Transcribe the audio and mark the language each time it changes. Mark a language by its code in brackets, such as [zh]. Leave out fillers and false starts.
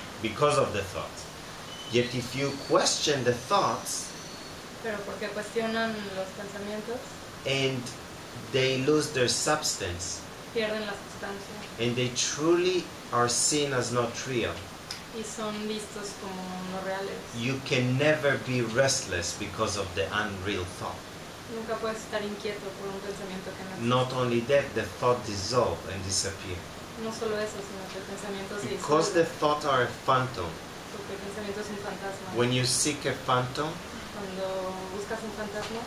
[en] Because of the thoughts. Yet if you question the thoughts [es] Pero porque cuestionan los pensamientos, [en] and they lose their substance [es] pierden la sustancia [en] and they truly are seen as not real, [es] y son vistos como no reales. [en] you can never be restless because of the unreal thought. [es] Nunca puedes estar inquieto por un pensamiento que no existe. [en] Not only that, the thought dissolve and disappear. [es] No solo eso, sino que el pensamiento se [en] Because the [es] disuelve, [en] thoughts are a phantom. [es] porque el pensamiento es un fantasma. [en] When you seek a phantom, [es] Cuando buscas un fantasma,